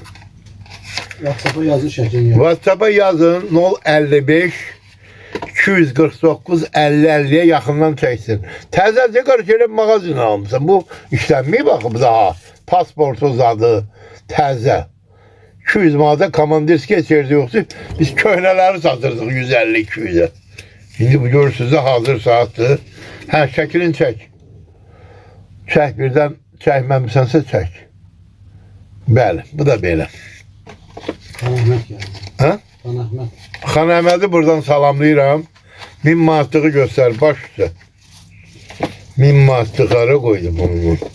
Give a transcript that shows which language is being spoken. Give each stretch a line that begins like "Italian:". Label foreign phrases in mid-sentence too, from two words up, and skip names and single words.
Azerbaijani: WhatsApp'a yazın şəkil. WhatsApp'a yazın 055 249 50-50'ye yaxından çəksin. Təzəcə qarşılayıb mağazin almışsın. Bu işlənməyib baxıb daha. Pasportu zadı təzə. 200 manata komandirski
Turkish: içeride yoktu.
Azerbaijani: Biz köhnələri satırdıq 150-200'e.
Turkish: Şimdi bu görürsünüz de hazır saattir.
Azerbaijani: Ha şəklini çək. Çək birdən çəkməmisənsə çək. Bəli, bu da belə. Xan Əhməd geldi. Ha? Xan Əhməd. Xan Əhmədi buradan salamlayıram. 1000 manatlığı göstər baş üstə. 1000 manatlıqlara qoydum onu.